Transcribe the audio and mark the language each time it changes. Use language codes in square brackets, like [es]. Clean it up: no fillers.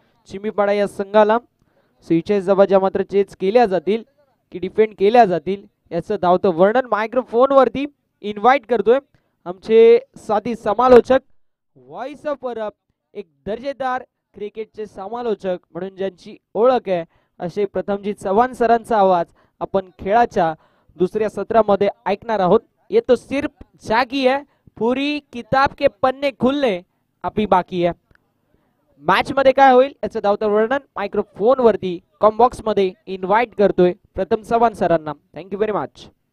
[mr] चिमीपाडा या संघाला 46 धावा ज्या मात्र चेस केल्या जातील की डिफेंड केल्या जातील याचं धावतं वर्णन मायक्रोफोन वरती इन्व्हाइट करतोय आमचे साथी समालोचक, व्हॉइस ऑफ परब, एक दर्जेदार क्रिकेटचे समालोचक म्हणून ज्यांची ओळख आहे असे प्रथमजीत चव्हाण सरांचा आवाज आपण खेळाच्या दुसऱ्या सत्रामध्ये ऐकणार आहोत. [hi] ये तो सिर्फ झाकी है, पूरी किताब के पन्ने खुलने अभी बाकी है. [mr] मॅच मध्ये काय होईल याचं धावतं वर्णन मायक्रोफोन वरती कॉम्बॉक्स मध्ये इन्व्हाइट करतोय प्रथम चव्हाण सरांना. [en] Thank you very much.